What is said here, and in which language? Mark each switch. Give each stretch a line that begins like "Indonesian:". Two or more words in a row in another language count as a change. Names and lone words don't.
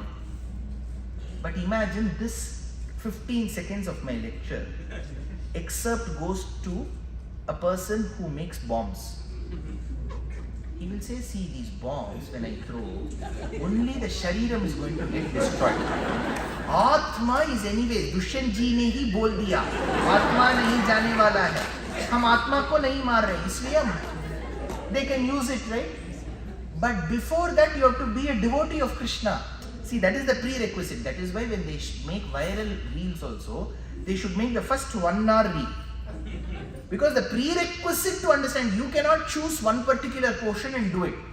English: But imagine this 15 seconds of my lecture, excerpt goes to a person who makes bombs. He will say, see these bombs when I throw, only the Shariram is going to get destroyed. Atma is anyway,
Hindi: दुष्यंत जी ने ही बोल दिया, आत्मा नहीं जाने वाला है. हम आत्मा को नहीं मार रहे, इसलिए
English: they can use it, right? But before that you have to be a devotee of Krishna. See, that is the prerequisite. That is why when they make viral reels also, they should make the first 1 hour reel. Because the prerequisite to understand, you cannot choose one particular portion and do it.